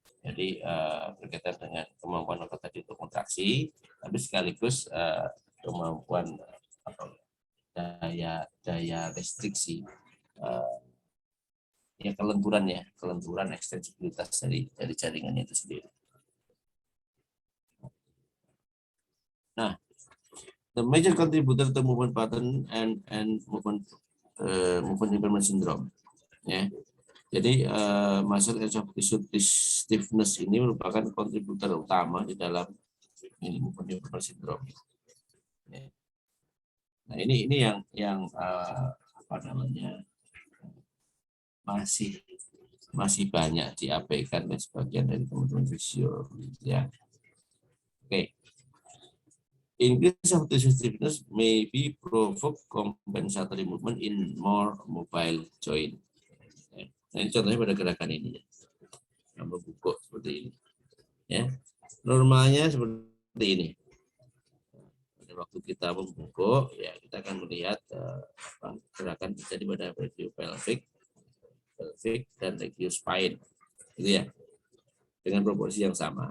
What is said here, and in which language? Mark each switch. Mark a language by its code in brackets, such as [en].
[id] Jadi berkaitan dengan kemampuan otot tadi untuk kontraksi, tapi sekaligus kemampuan daya restriksi, ya kelenturan ekstensibilitas dari jaringannya itu sendiri. [en] Nah, the major contributor to movement pattern and movement impairment syndrome. [id] Ya. Jadi muscle and soft tissue stiffness ini merupakan kontributor utama di dalam movement impairment syndrome. Ya. Nah, ini yang apa namanya masih banyak diabaikan dan sebagian dari teman-teman fisio ya. Oke. [en] Increase of tissue stiffness may be provoke compensatory movement in more mobile joint. [id] Nah, ini contohnya pada gerakan ini, yang membungkuk seperti ini. Ya, normalnya seperti ini. Pada waktu kita membungkuk, ya kita akan melihat gerakan terjadi pada regio pelvic dan regio spine, gitu ya, dengan proporsi yang sama.